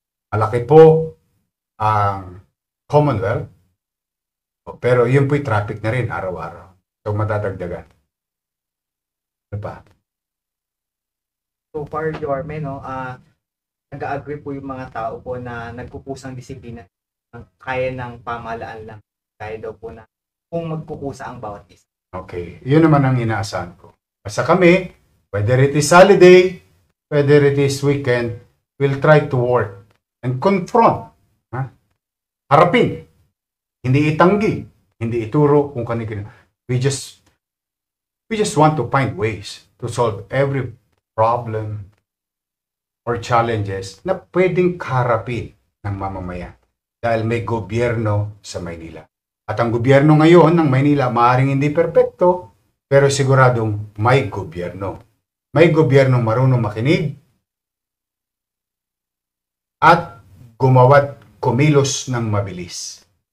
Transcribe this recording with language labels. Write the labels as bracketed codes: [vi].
[tl] Malaki po ang Commonwealth, pero yun po'y traffic na rin araw-araw. So matadagdagan. Ano pa? So far, Yorme, no, nag-agree po yung mga tao po na nagkukusang disiplina kaya ng pamahalaan lang. Kaya daw po na kung magkukusa ang bawat isa. Okay, yun naman ang inaasahan ko. Basta kami, [en] whether it is holiday, whether it is weekend, we'll try to work and confront. [tl] Harapin. Hindi itanggi. Hindi ituro kung kanino. [en] We just want to find ways to solve every problem or challenges [tl] na pwedeng kaharapin ng mamamayan. Dahil may gobyerno sa Maynila. At ang gobyerno ngayon ng Maynila, maaaring hindi perpekto, pero siguradong may gobyerno. May gobyernong marunong makinig at gumawa't kumilos ng mabilis.